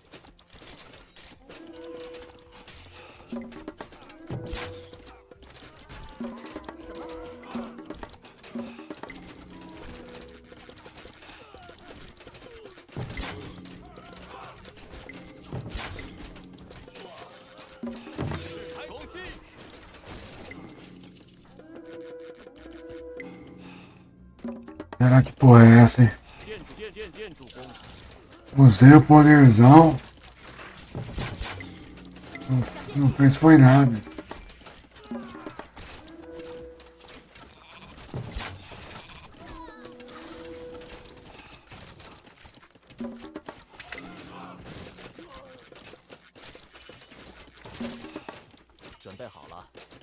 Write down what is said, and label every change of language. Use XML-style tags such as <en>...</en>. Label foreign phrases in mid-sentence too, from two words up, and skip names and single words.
<zh>什么？攻击！</zh> <pt>Será que porra é essa, hein?</pt> <zh>建筑工。</zh> <pt>Usei o poderzão. Não fez foi nada.</pt> <zh>准备好了。</zh>